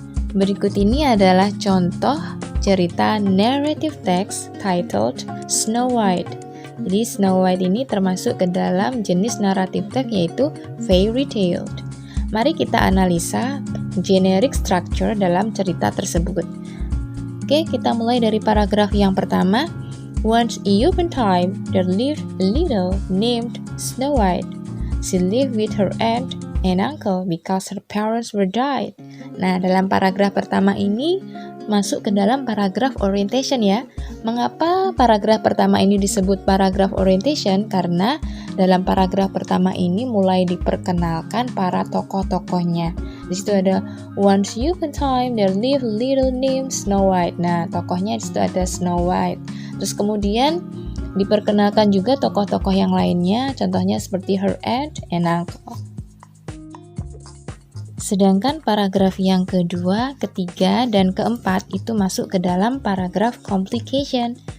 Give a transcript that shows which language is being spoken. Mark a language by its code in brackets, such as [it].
[id] Berikut ini adalah contoh cerita narrative text titled Snow White. Jadi Snow White ini termasuk ke dalam jenis naratif text yaitu fairy tale. Mari kita analisa generic structure dalam cerita tersebut. Oke, kita mulai dari paragraf yang pertama. [en] Once upon a time, there lived a little named Snow White. She lived with her aunt and uncle because her parents were died. [id] Nah, dalam paragraf pertama ini masuk ke dalam paragraf orientation ya. Mengapa paragraf pertama ini disebut paragraf orientation? Karena dalam paragraf pertama ini mulai diperkenalkan para tokoh-tokohnya. Di situ ada [en] once upon a time there lived a little named Snow White. [id] Nah, tokohnya di situ ada Snow White. Terus kemudian diperkenalkan juga tokoh-tokoh yang lainnya, contohnya seperti [en] her aunt and uncle. [id] Sedangkan paragraf yang kedua, ketiga, dan keempat itu masuk ke dalam paragraf complication.